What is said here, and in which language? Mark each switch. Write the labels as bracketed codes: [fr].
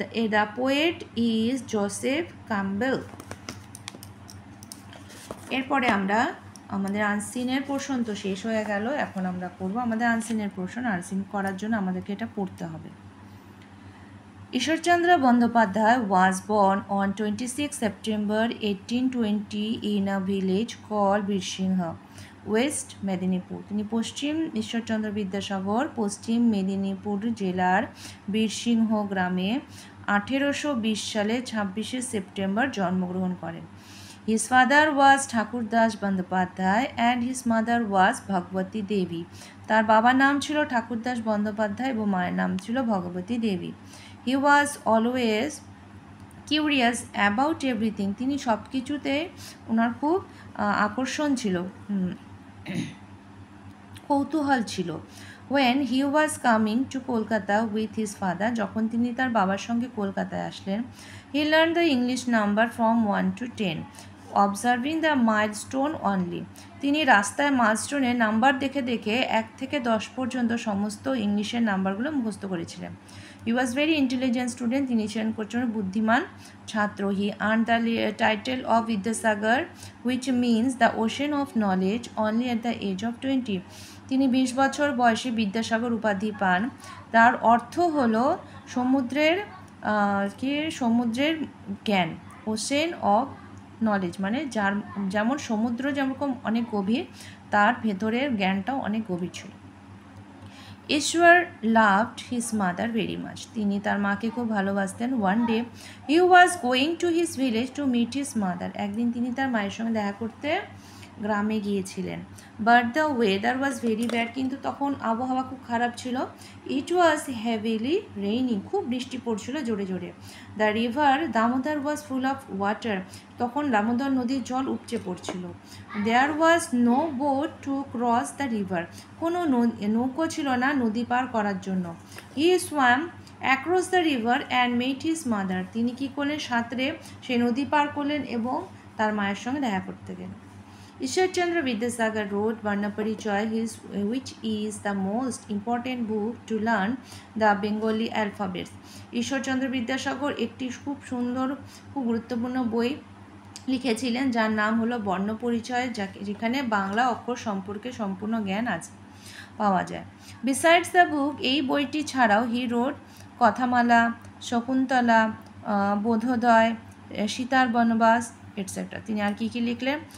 [en] The poet is Joseph Campbell. [bn] এরপরে আমরা আমাদের আনসিনের পোর্শন তো শেষ হয়ে গেল, এখন আমরা করব আমাদের আনসিনের পোর্শন। আনসিন করার জন্য আমাদেরকে এটা পড়তে হবে। [en] Ishwarchandra Bandyopadhyay was born on 26 September 1820 in a village called Birsingha, west Medinipur. [bn] তিনি পশ্চিম ঈশ্বরচন্দ্র বিদ্যাসাগর পশ্চিম মেদিনীপুর জেলার বীরসিংহ গ্রামে 1820 সালে 26 সেপ্টেম্বর জন্মগ্রহণ করেন। [en] His father was Thakurdas Bandyopadhyay and his mother was Bhagabati Debi. [bn] তার বাবার নাম ছিল ঠাকুরদাস বন্দ্যোপাধ্যায় এবং মায়ের নাম ছিল ভগবতী দেবী। [en] He was always curious about everything. [bn] তিনি সব কিছুতে ওনার খুব আকর্ষণ ছিল, কৌতূহল ছিল। [en] When he was coming to Kolkata with his father, [bn] যখন তিনি তার বাবার সঙ্গে কলকাতায় আসলেন, [en] he learned the English number from 1 to 10, observing the milestone only. [bn] তিনি রাস্তায় মাইলস্টোনের নাম্বার দেখে দেখে 1 থেকে 10 পর্যন্ত সমস্ত ইংলিশের নাম্বারগুলো মুখস্থ করেছিলেন। [en] He was very intelligent student. [bn] তিনি ছিলেন প্রচণ্ড বুদ্ধিমান ছাত্র। [en] He earned the title of Vidyasagar, which means the ocean of knowledge, only at the age of 20. [bn] তিনি 20 বছর বয়সে বিদ্যাসাগর উপাধি পান। তার অর্থ হলো সমুদ্রের সমুদ্রের জ্ঞান, [en] ocean of knowledge, [bn] মানে যেমন সমুদ্র যেরকম অনেক গভীর, তার ভেতরের জ্ঞানটাও অনেক গভীর ছিল। [en] Ishwar loved his mother very much. [bn] তিনি তার মাকে খুব ভালোবাসতেন। [en] One day he was going to his village to meet his mother. [bn] একদিন তিনি তার মায়ের সঙ্গে দেখা করতে গ্রামে গিয়েছিলেন। [en] but the weather was very bad, [bn] কিন্তু তখন আবহাওয়া খুব খারাপ ছিল। [en] it was heavily raining, [bn] খুব বৃষ্টি পড়ছিল জোরে জোরে। [en] the river Damodar was full of water, [bn] তখন দামোদর নদীর জল উপচে পড়ছিল। [en] there was no boat to cross the river, [bn] কোনো নৌকো ছিল না নদী পার করার জন্য। [en] he swam across the river and met his mother, [bn] তিনি কী করলেন, সাঁতরে সেই নদী পার করলেন এবং তার মায়ের সঙ্গে দেখা করতে গেলেন। [en] Ishwarchandra Vidyasagar wrote Varnaparichaya, which is the most important book to learn the Bengali alphabets. [bn] Ishwarchandra Vidyasagar একটি খুব সুন্দর, খুব গুরুত্বপূর্ণ বই লিখেছিলেন যার নাম হলো বর্ণপরিচয়, যেখানে বাংলা অক্ষর সম্পর্কে সম্পূর্ণ জ্ঞান আছে পাওয়া যায়। [en] besides the book, [bn] এই বইটি ছাড়াও [en] he wrote [bn] কথামালা, শকুন্তলা, বোধোদয়, সীতার বনবাস এটসেট্রা। তিনি আর কী কী লিখলেন?